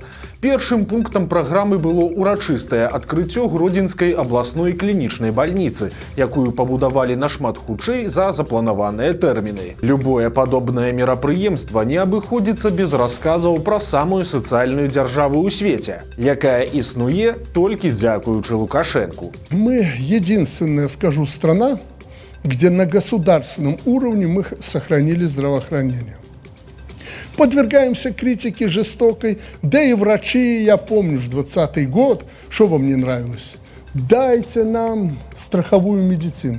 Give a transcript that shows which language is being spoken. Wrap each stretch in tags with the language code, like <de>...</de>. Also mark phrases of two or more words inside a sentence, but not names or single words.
<be>Першым пунктам праграмы было ўрачыстае адкрыццё Гродзенскай абласной клінічнай бальніцы, якую пабудавалі нашмат хутчэй за запланаваныя тэрміны. Любое падобнае мерапрыемства не абыходзіцца без расказаў пра самую сацыяльную дзяржаву ў свеце, якая існуе толькі дзякуючы Лукашенку.</be> <ru>Мы единственная, скажу, страна, где на государственном уровне мы сохранили здравоохранение. Подвергаемся критике жестокой, да и врачи, я помню, 20-й год, что вам не нравилось? Дайте нам страховую медицину.</ru>